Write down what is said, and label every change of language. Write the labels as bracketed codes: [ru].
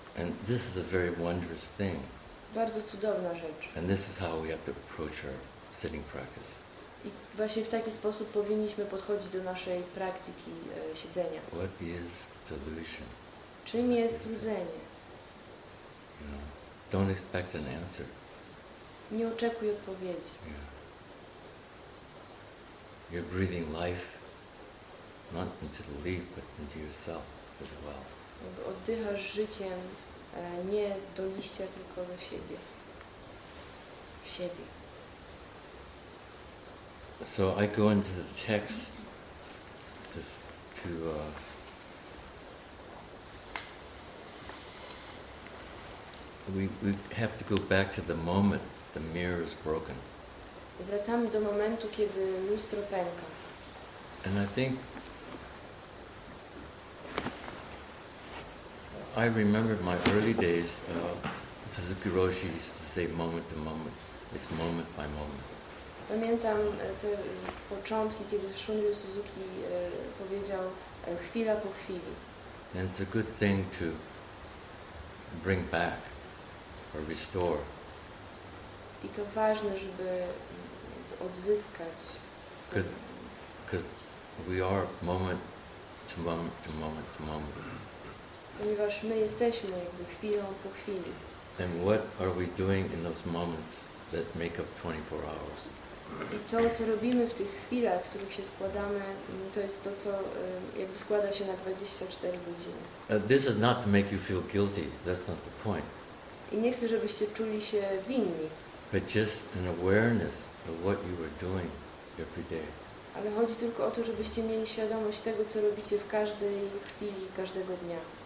[en] And this is a very wondrous thing. [pl] Bardzo cudowna rzecz. [en] And this is how we have to approach our sitting practice. [pl] I właśnie w taki sposób powinniśmy podchodzić do naszej praktyki siedzenia. [en] What is delusion? [pl] Czym jest złudzenie? [en] You know, don't expect an answer. [pl] Nie oczekuj odpowiedzi. [en] Yeah. You're breathing life not into the leaf, but into yourself as well. [pl] Jakby oddychasz życiem nie do liścia, tylko do siebie. W siebie. [en] So I go into the text to we have to go back to the moment the mirror is broken. [pl] Wracamy do momentu, kiedy lustro pęka. [en] And I think I remember my early days, Suzuki Roshi used to say moment to moment. It's moment by moment. [pl] Pamiętam te początki, kiedy Shunryu Suzuki powiedział chwila po chwili. [en] And it's a good thing to bring back or restore. [pl] I to ważne, żeby odzyskać. [en] Because we are moment to moment to moment to moment. [pl] Ponieważ my jesteśmy jakby chwilą po chwili. [en] And what are we doing in those moments that make up 24 hours? [pl] I to, co robimy w tych chwilach, z których się składamy, to jest to, co jakby składa się na 24 godziny. [en] This is not to make you feel guilty. That's not the point. [pl] I nie chcę, żebyście czuli się winni, [en] But just an awareness of what you are doing every day. [pl] ale chodzi tylko o to, żebyście mieli świadomość tego, co robicie w każdej chwili, każdego dnia.